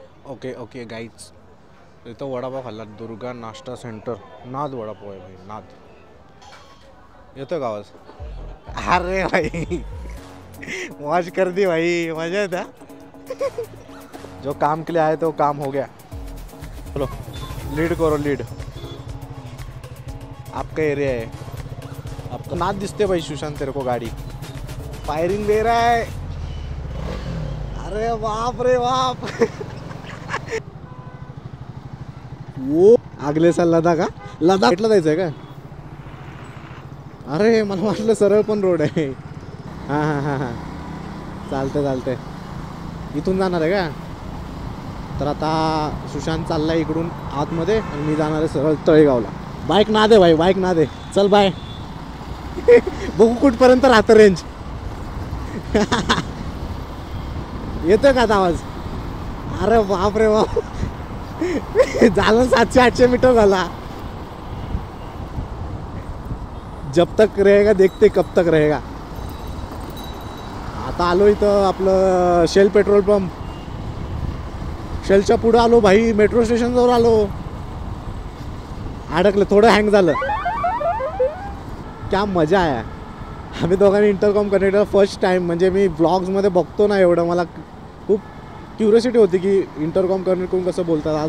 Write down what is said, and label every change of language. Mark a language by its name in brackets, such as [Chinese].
[Marathi] Okay guys, इथं वडापाव खाल्ला. दुर्गा नाश्ता सेंटर. नाद वडापाव आहे भाई, नाद. येतो का आवाज. [Hindi] अरे भाई मौज कर दी भाई, मजा येता. जो काम के लिए आए तो काम हो गया. चलो लीड करो, लीड. आपका एरिया है, आपका. [Marathi] नाद दिसते [Hindi] भाई सुशांत तेरे को. गाड़ी फायरिंग दे रहा है. अरे बाप रे बाप. वो आगले साल लदाख. [Marathi] लदाखला जायचंय का. अरे मला वाटलं सरळ पण रोड आहे. हां चालतंय. इथून जाणार आहे का. तर आता सुशांत चाललाय इकडून आतमध्ये आणि मी जाणार आहे सरळ तळेगावला. [Hindi] बाईक ना दे भाई, बाईक ना दे. चल बाय. [Marathi] बघू कुठपर्यंत राहतं रेंज. येतोय का आता आवाज. अरे बाप रे बाप. झालं 700-800 मीटर झाला. [Hindi] जब तक रहेगा देखते कब तक रहेगा. [Marathi] आता आलो इथं आपलं शेल पेट्रोल पंप. शेलच्या पुढं आलो भाई. मेट्रो स्टेशनजवळ आलो. अडकलं, थोडं हँग झालं. क्या मजा आहे. आम्ही दोघांनी इंटरकॉम कनेक्टेड फर्स्ट टाइम. म्हणजे मी ब्लॉग्समध्ये बघतो ना एवढं, मला खूप क्युरियोसिटी होती की इंटरकॉम कनेक्ट करून कसं बोलतात.